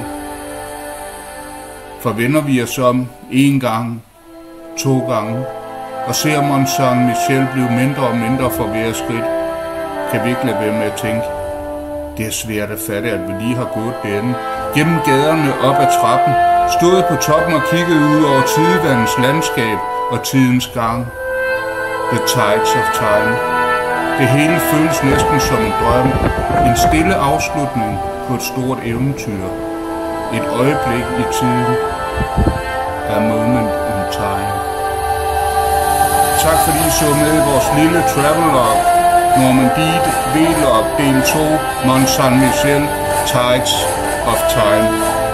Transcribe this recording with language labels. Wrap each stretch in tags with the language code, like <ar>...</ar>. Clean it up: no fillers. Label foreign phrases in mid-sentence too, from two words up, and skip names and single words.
<da>Forvender vi os om en gang, 2 gange, og ser Mont Saint-Michel blive mindre og mindre for hver skridt, kan vi ikke lade være med at tænke, det er svært at fatte, at vi lige har gået derinde, gennem gaderne op ad trappen, stået på toppen og kigget ud over tidevandens landskab og tidens gang.</da> <en>The tides of time.</en> <da>Det hele føles næsten som en drøm, en stille afslutning på et stort eventyr. Et øjeblik i tiden.</da> <en>A moment in time.</en> <da>Tak fordi I så med i vores lille travelog. Normandie Vlog del 2.</da> <en>Mont Saint-Michel. Tides of time.</en>